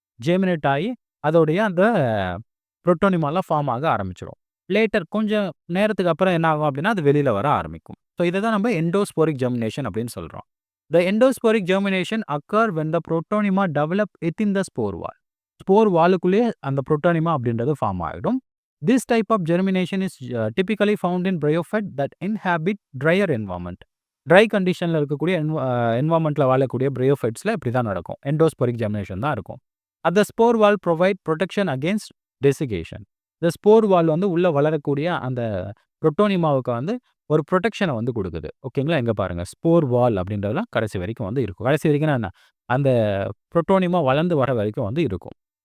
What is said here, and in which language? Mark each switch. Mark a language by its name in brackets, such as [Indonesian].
[Tamil] Germinate ஆகி அதோடைய அந்த புரோட்டோனிமாலாம் ஃபார்ம் ஆக ஆரம்பிச்சிடும். லேட்டர் கொஞ்சம் நேரத்துக்கு அப்புறம் என்ன ஆகும் அப்படின்னா அது வெளியில் வர ஆரம்பிக்கும். ஸோ இதை தான் நம்ம எண்டோஸ்போரிக் ஜெர்மினேஷன் அப்படின்னு சொல்கிறோம். [English] The endosphoric germination occur when the protonema develop within the spore wall. [Tamil] Spore வாலுக்குள்ளே அந்த புரோட்டோனிமா அப்படின்றது ஃபார்ம் ஆகிடும். [English] This type of germination is typically found in bryophyte that inhabit drier environment. [Tamil] Try கண்டிஷனில் இருக்கக்கூடிய என்வாமெண்ட்டில் வாழக்கூடிய bryophytesல இப்படி தான் நடக்கும். எண்டோஸ்போரிக் ஜெர்மினேஷன் தான் இருக்கும். அந்த [English] Spore wall provide protection against desiccation. [Tamil] இந்த ஸ்போர் வால் வந்து உள்ளே வளரக்கூடிய அந்த புரோட்டோனிமாவுக்கு வந்து ஒரு ப்ரொடெக்ஷனை வந்து கொடுக்குது. ஓகேங்களா, எங்கே பாருங்கள், ஸ்போர் வால் அப்படின்றதுலாம் கடைசி வரைக்கும் வந்து இருக்கும். கடைசி வரைக்கும் என்ன, அந்த புரோட்டோனிமா வளர்ந்து வர வரைக்கும் வந்து இருக்கும்.